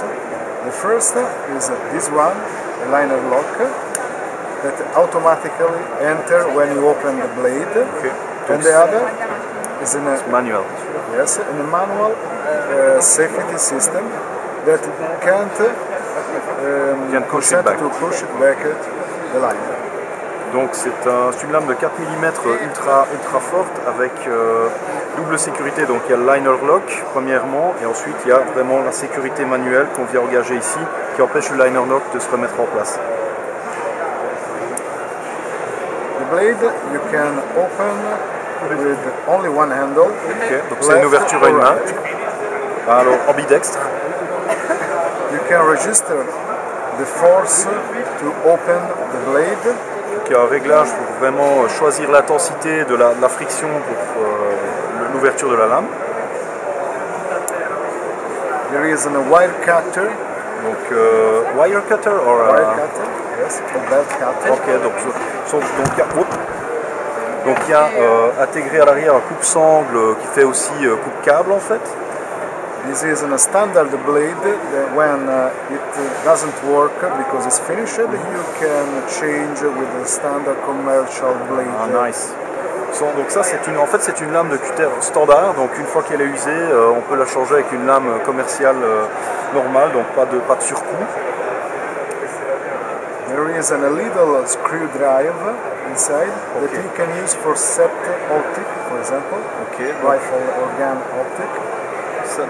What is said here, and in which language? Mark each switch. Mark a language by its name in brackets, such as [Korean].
[English] The first is this one, a liner lock, that automatically enter when you open the blade. Okay. And the other is in a manual. Yes, in a manual safety system that can't push it back the liner. [French] Donc c'est une lame de 4 mm ultra forte avec double sécurité. Donc il y a le liner lock premièrement et ensuite il y a vraiment la sécurité manuelle qu'on vient engager ici qui empêche le liner lock de se remettre en place. [English] The blade you can open with only one handle. Okay. [French] Donc c'est une ouverture à une main. Alors ambidextre. [English] You can register the force to open the blade. [French] Donc il y a un réglage pour vraiment choisir l'intensité de la friction pour l'ouverture de la lame. [English] There is a wire cutter. Donc wire cutter or wire cutter, yes, a belt cutter. [French] Ok, donc il y a intégré à l'arrière un coupe-sangle qui fait aussi coupe-câble en fait. [English] This is a standard blade that when it doesn't work because it's finished, you can change with a standard commercial blade. Ah, nice. [French] Donc ça c'est une lame de cutter standard, donc une fois qu'elle est usée, on peut la changer avec une lame commerciale normale, donc pas de surcoût. [English] There is a little screw drive inside that you can use for set optic, for example, rifle or gun optic.